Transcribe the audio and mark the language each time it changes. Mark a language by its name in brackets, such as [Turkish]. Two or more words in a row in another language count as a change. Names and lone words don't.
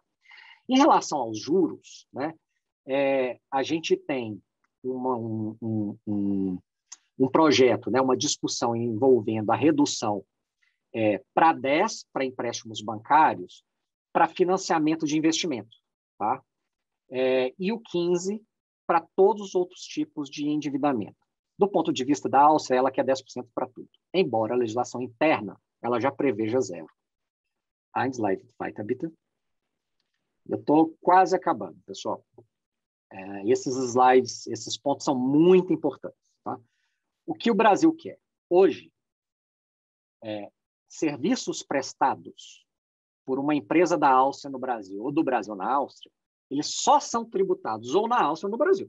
[Portuguese] Em relação aos juros, né, a gente tem um projeto, né, uma discussão envolvendo a redução para 10% para empréstimos bancários, para financiamento de investimento, tá? E o 15% para todos os outros tipos de endividamento. Do ponto de vista da Áustria, ela quer 10% para tudo, embora a legislação interna ela já preveja 0%. [German] Ein Slide weiter, bitte. [Portuguese] Eu estou quase acabando, pessoal. Esses slides, esses pontos são muito importantes, tá? O que o Brasil quer? Hoje, serviços prestados por uma empresa da Áustria no Brasil ou do Brasil na Áustria, eles só são tributados ou na Áustria ou no Brasil.